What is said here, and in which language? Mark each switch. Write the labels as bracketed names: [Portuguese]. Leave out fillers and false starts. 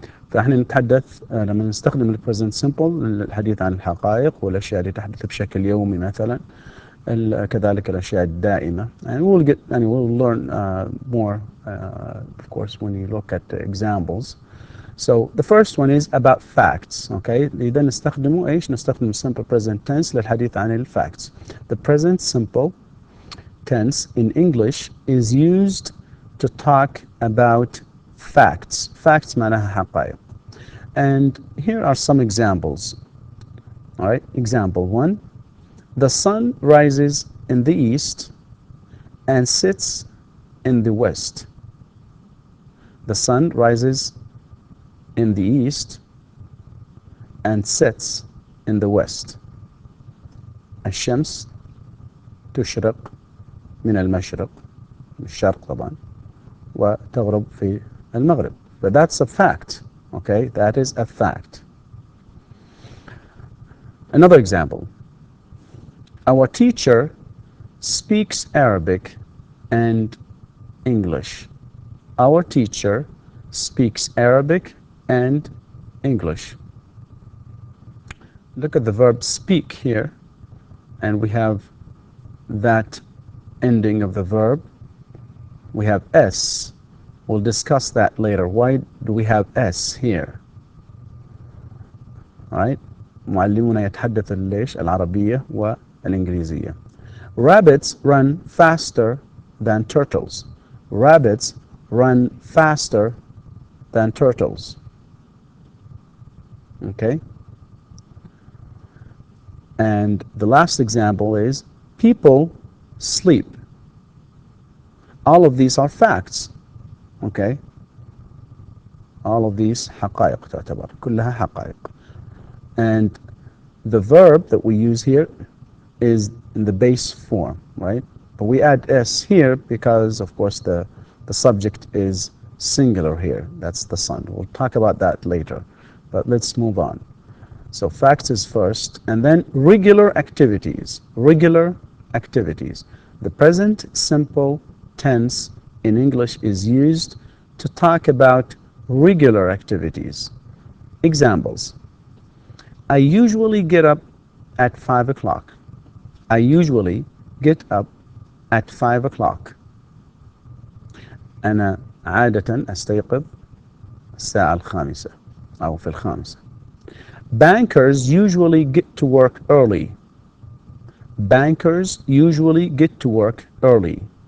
[Arabic] فإحنا نتحدث لما نستخدم ال present simple للحديث عن الحقائق والأشياء اللي تحدث بشكل يومي مثلا، كذلك الأشياء الدائمة. [English] And we'll learn more, of course, when you look at the examples. So the first one is about facts, okay? [Arabic] إذا نستخدمه نستخدم simple present tense للحديث عن ال facts. [English] The present simple tense in English is used to talk about facts. Facts [Arabic] معناها حقائق. [English] And here are some examples. All right, example 1. The sun rises in the east and sets in the west. The sun rises in the east and sets in the west. [Arabic] الشمس تشرق من المشرق، الشرق طبعا، وتغرب في المغرب. [English] But that's a fact. Okay, that is a fact. Another example. Our teacher speaks Arabic and English. Our teacher speaks Arabic and English. Look at the verb speak here, and we have that ending of the verb. We have S. We'll discuss that later. Why do we have S here? All right. [Arabic] معلمنا يتحدث العربية والإنجليزية. [English] Rabbits run faster than turtles. Rabbits run faster than turtles. Okay. And the last example is people sleep. All of these are facts. Okay. All of these [Arabic] حقائق تعتبر كلها حقائق. [English] And the verb that we use here is in the base form, right? But we add S here because, of course, the subject is singular here. That's the sun. We'll talk about that later. But let's move on. So facts is first, and then regular activities. Regular activities. The present simple tense in English is used to talk about regular activities. Examples. I usually get up at 5 o'clock. I usually get up at 5 o'clock. [Arabic] أنا عادة أستيقظ الساعة الخامسة أو في الخامسة. [English] Bankers usually get to work early. Bankers usually get to work early.